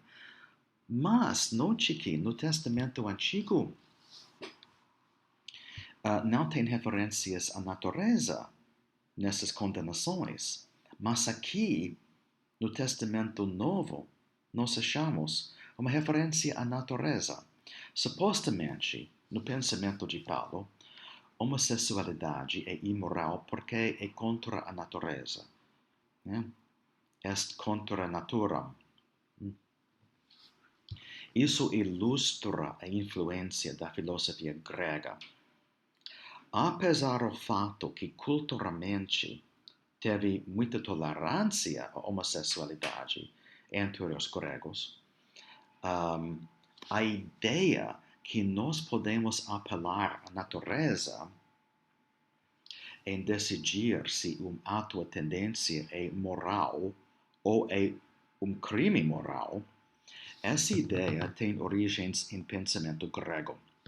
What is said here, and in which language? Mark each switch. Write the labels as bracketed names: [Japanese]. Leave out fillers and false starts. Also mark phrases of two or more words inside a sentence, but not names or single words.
[Portuguese] Mas note que no Testamento Antigo não tem referências à natureza nessas condenações. Mas aqui, no Testamento Novo, nós achamos uma referência à natureza. Supostamente, no pensamento de Paulo, homossexualidade é imoral porque é contra a natureza. [Latin] Est contra naturam. [Portuguese] Isso ilustra a influência da filosofia grega. Apesar do fato que culturalmente teve muita tolerância à homossexualidade entre os gregos, a ideia que nós podemos apelar à natureza em decidir se ato ou tendência é moral ou é crime moral, essa ideia tem origens em pensamento grego.